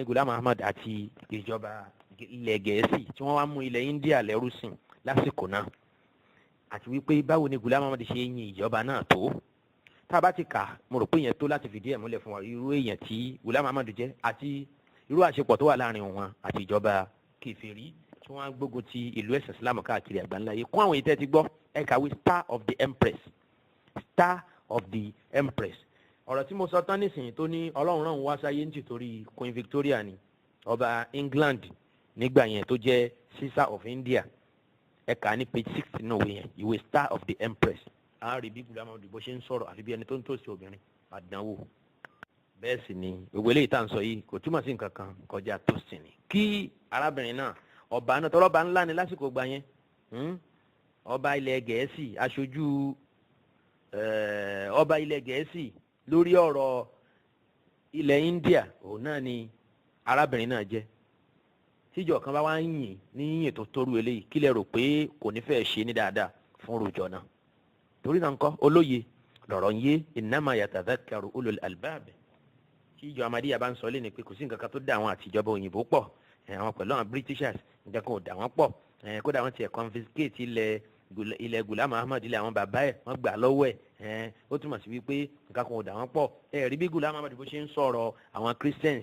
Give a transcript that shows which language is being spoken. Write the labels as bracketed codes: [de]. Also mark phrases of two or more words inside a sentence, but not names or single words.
[yo] Ghulam Ahmad àti ìjọba ilẹ̀ Gẹ̀ẹ́sì tí wọ́n wá mú ilẹ̀ India lẹ́rú sìn lásìkò náà àti wípé báwo ni Ghulam Ahmad ṣe yin ìjọba náà tó tá a bá ti kà mo rò pé yẹn tó láti fìdí ẹ̀ múlẹ̀ fún wa irú èèyàn tí Ghulam Ahmad jẹ́ àti irú àṣepọ̀ tó wà láàrin wọn àti ìjọba kèfèrí tí wọ́n gbógun ti ìlú ẹ̀sìn Islam káàkiri àgbáńláyé kún àwọn ìtẹ́ ti gbọ́ ẹ kàwé Star of the Empress ọ̀rọ̀ tí mo sọ tán nísìnyí tó ní ọlọ́run rán wá sáyé ń tìtorí Queen Victoria ni ọba England nígbà yẹn tó jẹ́ Caesar of India ẹ̀ka ní page 6 nínú ìwé yẹn ìwé Star of the Empress a rí bí Ghulam Ahmad bó ṣe ń sọ̀rọ̀ àfi bí ẹni tó ń tòsí obìnrin àdánwò bẹ́ẹ̀ sì ni gbogbo eléyìí tá à ń sọ yìí kò túmọ̀ sí nǹkan kan kọjá tòsí ni kí arábìnrin náà ọba náà tọ́lọ́ba ńlá ni lásìkò gbà yẹn ọba ilẹ̀ Gẹ̀ẹ́sì aṣojú ọba ilẹ̀ Gẹ̀ẹ́sì lórí ọ̀rọ̀ ilẹ̀ India òun náà ni arábìnrin náà jẹ́ tíjọ kan bá wá ń yìn ní yìn tó tóru eléyìí kí lẹ rò pé kò ní fẹ́ ṣe ní dáadáa fún rújọ náà. torí náà ńkọ́ olóye lọ̀rọ̀ ń yé [ar] إنما يتذكر أولو الألباب. [yo] tíjọ Ahmadiyya bá ń sọ lé ní pé kò sí nǹkan kan tó dá àwọn àtijọba òyìnbó pọ̀ àwọn pẹ̀lú àwọn Britishers nǹkan kan ò dá wọn pọ̀ kódà wọ́n tiẹ̀ confiscate ilẹ̀ Ghulam Ahmad ilẹ̀ àwọn bàbá ẹ̀ wọ́n gbà lọ́wọ́ ẹ̀ ó túmọ̀ sí wípé nǹkan kan ò dá wọn pọ̀ rí bí Ghulam Ahmad bó ṣe ń sọ̀rọ̀ àwọn Christians